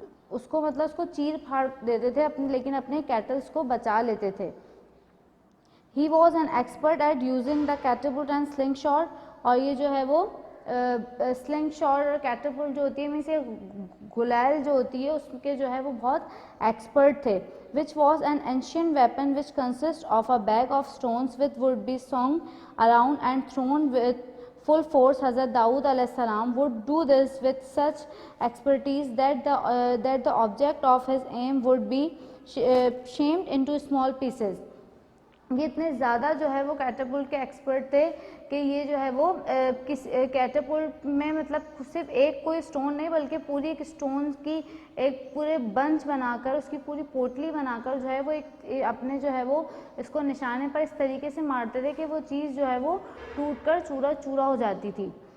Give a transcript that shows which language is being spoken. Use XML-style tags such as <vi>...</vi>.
<ur>اس کو مطلب اس کو چیر پھاڑ دیتے تھے لیکن اپنے کیٹلز کو بچا لیتے تھے۔</ur> <en>He was an expert at using the catapult and slingshot،</en> <ur>اور یہ جو ہے وہ سلنگ شاٹ اور کیٹاپلٹ جو ہوتی ہے میں سے گلیل جو ہوتی ہے اس کے جو ہے وہ بہت ایکسپرٹ تھے۔</ur> <en>which was an ancient weapon which consists of a bag of stones which would be swung around and thrown with full force. Hazrat Dawood alayhi salam would do this with such expertise that the object of his aim would be shamed into small pieces.</en> <ur>یہ اتنے زیادہ جو ہے وہ کیٹاپلٹ کے expert تھے کہ یہ جو ہے وہ کیٹاپلٹ میں مطلب صرف ایک کوئی سٹون نہیں بلکہ پوری ایک سٹون کی ایک پورے بنچ بنا کر اس کی پوری پوٹلی بنا کر جو ہے وہ ایک اپنے جو ہے وہ اس کو نشانے پر اس طریقے سے مارتے تھے کہ وہ چیز جو ہے وہ ٹوٹ کر چورا چورا ہو جاتی تھی،</ur>